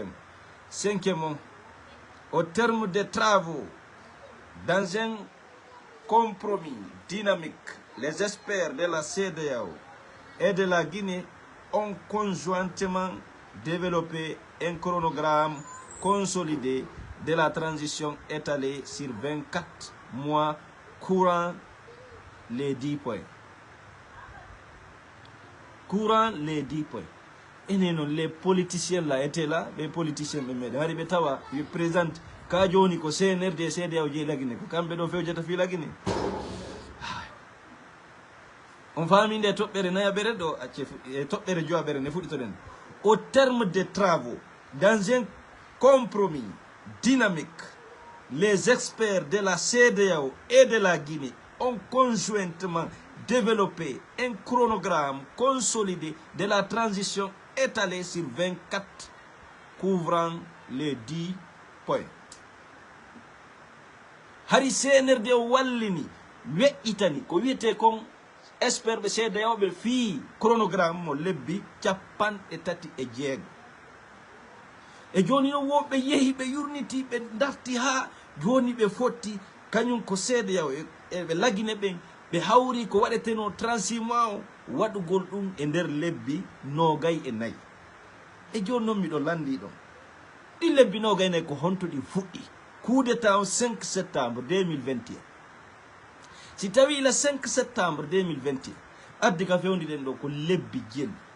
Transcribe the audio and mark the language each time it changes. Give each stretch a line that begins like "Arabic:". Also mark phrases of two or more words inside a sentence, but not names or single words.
French: Cinquièmement, au terme des travaux, dans un compromis dynamique, les experts de la CEDEAO et de la Guinée ont conjointement développé un chronogramme consolidé de la transition étalée sur 24 mois courant les 10 points. Et non, les politiciens là étaient là, les politiciens ils présentent
Fula: Kajoni ko CNRD CEDEAO je la Guinée, ko kambe do fewjata fi la Guinée.
French: On va amener
Fula: toɓɓere nayabere do toɓɓere joabere ne fuɗi to den.
French: Au terme des travaux, dans un compromis dynamique, les experts de la CEDEAO et de la Guinée ont conjointement développé un chronogramme consolidé de la transition étalé sur 24, couvrant les 10 points.
Fula: Hari CNRD wallini we'itani ko wiete kon expert be CEDEAO be fi chronogramme mo lebbi capan e tati e jeego. e joni no woɓɓe yehi ɓe yurniti ɓe darti ha joni ɓe fotti kañum ko seede yaw ɓe lagine ɓen ɓe hawri ko waɗeteno 36 mois o waɗugol ɗum e nder lebbi 24 e joni noon miɗo landi ɗon ɗi lebbi 24 ko honto ɗi fuɗɗi coup d'état 5 septembre 2021 si tawi ila 5 septembre 2021 addi ka fewniɗen ɗo ko lebbi jeeni